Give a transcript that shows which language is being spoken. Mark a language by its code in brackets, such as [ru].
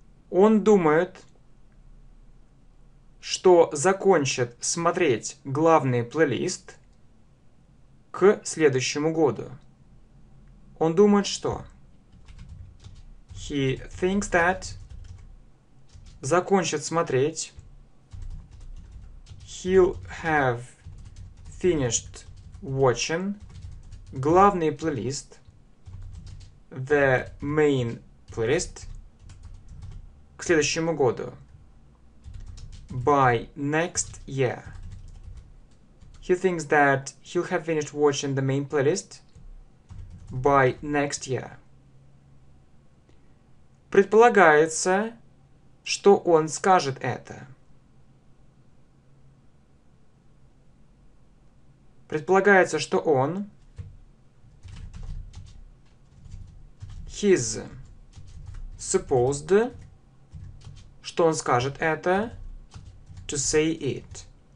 [ru] Он думает, что закончит смотреть главный плейлист к следующему году. Он думает, что [en] he thinks that [ru] закончит смотреть [en] he'll have finished watching [ru] главный плейлист [en] the main playlist [ru] к следующему году [en] by next year. He thinks that he'll have finished watching the main playlist by next year. [ru] Предполагается, что он скажет это. Предполагается, что он [en] he's supposed, [ru] что он скажет это [en] to say it.